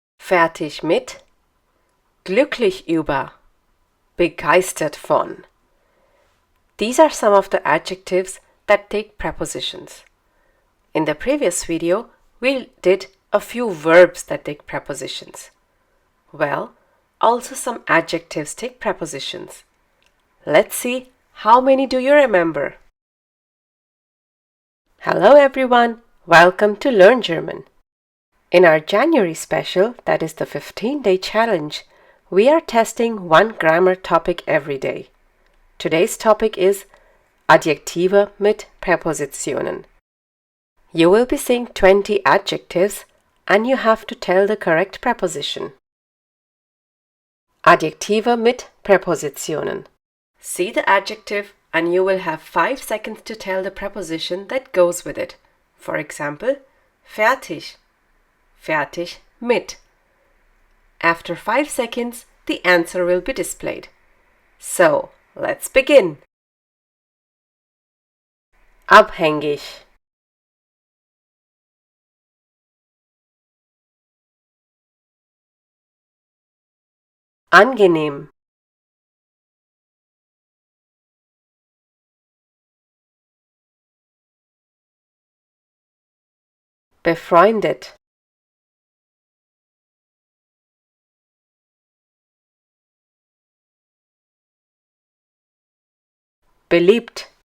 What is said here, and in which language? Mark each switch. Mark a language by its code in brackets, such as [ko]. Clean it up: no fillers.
[de] fertig mit, glücklich über, begeistert von. [en] These are some of the adjectives that take prepositions. In the previous video, we did a few verbs that take prepositions. Well, also some adjectives take prepositions. Let's see, how many do you remember? Hello everyone, welcome to Learn German. In our January special, that is the 15-day challenge, we are testing one grammar topic every day. Today's topic is [de] Adjektive mit Präpositionen. [en] You will be seeing 20 adjectives and you have to tell the correct preposition. [de] Adjektive mit Präpositionen. [en] See the adjective and you will have 5 seconds to tell the preposition that goes with it. For example, [de] fertig, fertig mit. [en] After 5 seconds, the answer will be displayed. So, let's begin. [de] Abhängig, angenehm, befreundet, beliebt,